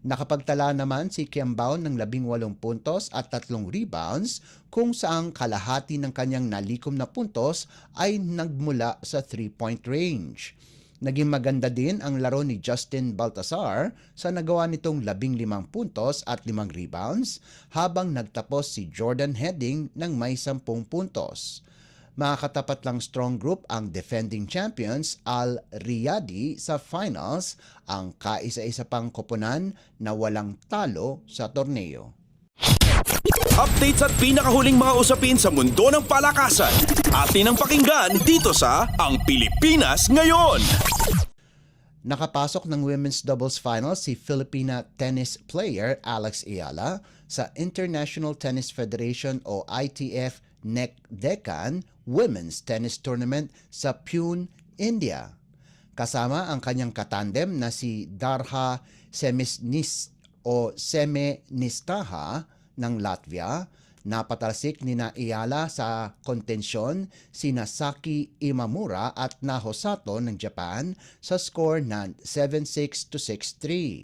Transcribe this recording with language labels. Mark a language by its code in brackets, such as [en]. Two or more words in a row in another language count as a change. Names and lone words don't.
[tl] Nakapagtala naman si Kiambao ng 18 puntos at 3 rebounds kung saang kalahati ng kanyang nalikom na puntos ay nagmula sa 3-point range. Naging maganda din ang laro ni Justin Baltazar sa nagawa nitong 15 puntos at 5 rebounds habang nagtapos si Jordan Heading ng may 10 puntos. Makakatapat lang strong group ang [en] defending champions [tl] Al Riyadi sa finals, ang kaisa-isa pang koponan na walang talo sa torneo. Updates at pinakahuling mga usapin sa mundo ng palakasan. Atin ang pakinggan dito sa Ang Pilipinas Ngayon. Nakapasok ng [en] women's doubles final [tl] si [en] Filipina tennis player [tl] Alex Ayala sa International Tennis Federation o ITF NEC-DECAN Women's Tennis Tournament sa Pune, India. Kasama ang kanyang katandem na si Darha Semenistaha ng Latvia. Napatalsik ni Ayala sa kontensyon sina Saki Imamura at Naho Sato ng Japan sa score na 7-6 to 6-3.